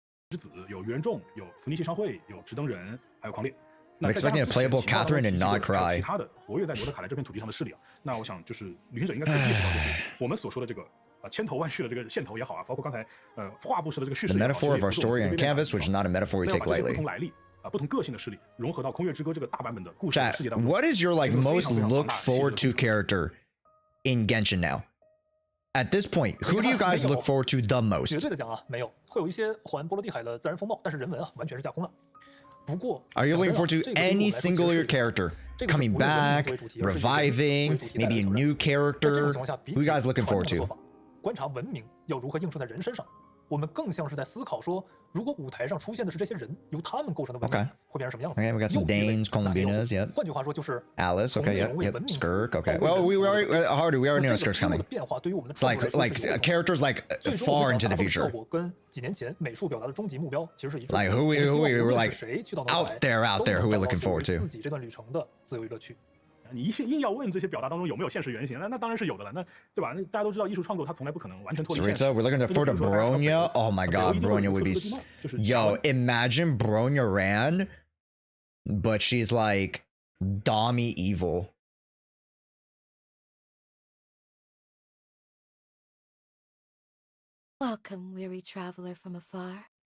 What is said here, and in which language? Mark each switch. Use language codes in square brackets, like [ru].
[zh] 之子有愚人众，有伏尼系商会，有直登人，还有狂猎。 [en] I'm expecting a playable Catherine and Nod-Krai. [zh] 其他的活跃在罗德卡莱这片土地上的势力啊，那我想就是旅行者应该可以意识到，就是我们所说的这个千头万绪的这个线头也好啊，包括刚才画布式的这个叙事。 [en] The metaphor of our story on canvas, which is not a metaphor we take lightly. [zh] 不同来历啊，不同个性的势力融合到《空月之歌》这个大版本的故事世界当中。 [en] What is your like most looked forward to character in Genshin now? At this point, who do you guys look forward to the most? [zh] 绝对的讲啊，没有，会有一些环波罗的海的自然风貌，但是人文啊，完全是架空了。 [en] Are you looking forward to any singular character coming back, reviving, maybe a new character? Who you guys looking forward to? [zh] 观察文明要如何映射在人身上，我们更像是在思考说，如果舞台上出现的是这些人，由他们构成的文明会变成什么样子 [en] Okay, we got some Danes, Columbinas, yep. [zh] 换句话说就是 [en] Alice, okay, yep, Skirk, okay. Well, we already know Skirk's coming. [zh] 变化对于我们的 [en] It's like characters like far into the future. [zh] 跟几年前美术表达的终极目标其实是一致。 [en] Like who we were like out there who we're looking forward to. [zh] 自己这段旅程的自由娱乐区。你硬要问这些表达当中有没有现实原型，那当然是有的了，那对吧？那大家都知道艺术创作它从来不可能完全脱离现实。 [en] Sarita, we're looking for the Bronya. Oh my god, Bronya would be. Yo, imagine Bronya ran, but she's like Dami evil. Welcome, weary traveler from afar.